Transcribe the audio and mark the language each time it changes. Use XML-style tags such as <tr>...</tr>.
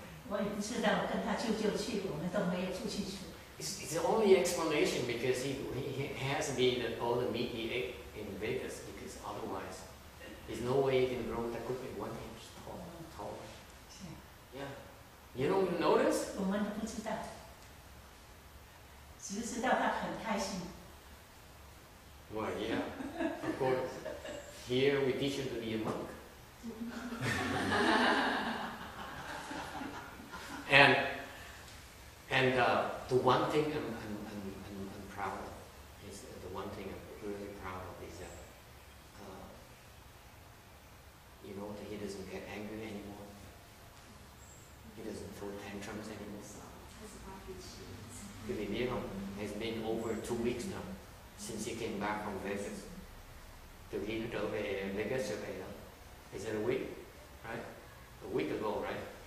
<zh>我也不知道，跟他舅舅去，我们都没有出去吃。</zh> <en>It's the only explanation because he has to be all the meat he ate in Vegas, because otherwise there's no way he can grow that quickly 1 inch tall. Yeah. You don't notice?</en> <zh>我们不知道，只知道他很开心。</zh> <en>Well, yeah, of course. Here we teach him to be a monk. and the one thing I'm proud of is the one thing I'm really proud of is that you know that he doesn't get angry anymore. He doesn't throw tantrums anymore.</en> <vi>Quý vị biết không?</vi> <en>It's been over 2 weeks now since he came back from Vegas.</en> <vi>Từ khi nó trở về Vegas trở về đó.</vi> <en>Is it a week? Right? A week ago, right?</en>